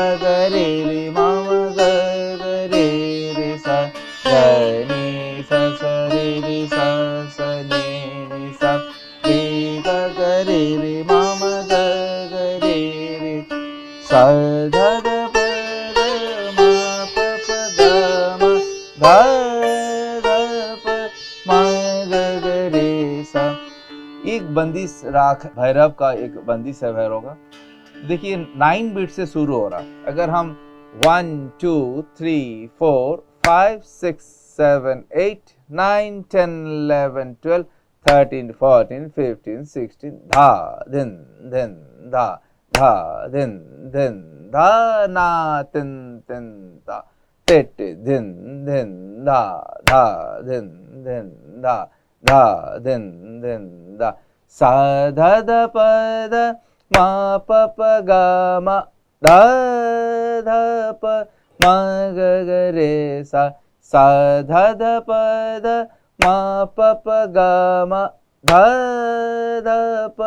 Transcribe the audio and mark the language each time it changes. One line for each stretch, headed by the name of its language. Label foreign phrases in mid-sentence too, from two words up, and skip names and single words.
Hindi: ग रे रे म म ग ग रे रे सा ध नि सा सा रे रे सा सा नि नि सा रे ग ग रे रे म म ग ग रे रे सा ध ध प ध म प प ग म ध ध प म ग ग रे सा। एक बंदिश राग भैरव का एक बंदिश है भैरव का। देखिए 9 बीट से शुरू हो रहा है। अगर हम 1 2 3 4 5 6 7 8 9 10 11 12 13 14 15 16 धा धिन धिन धा धा धिन धिन धा ना तिन तिन धा टिट धिन धिन धा धा धिन धिन धा धा धिन धिन धा सा ध ध प ध मा प प ग म ध ध प म ग ग रे सा सा ध ध प ध मा प प ग म ध ध प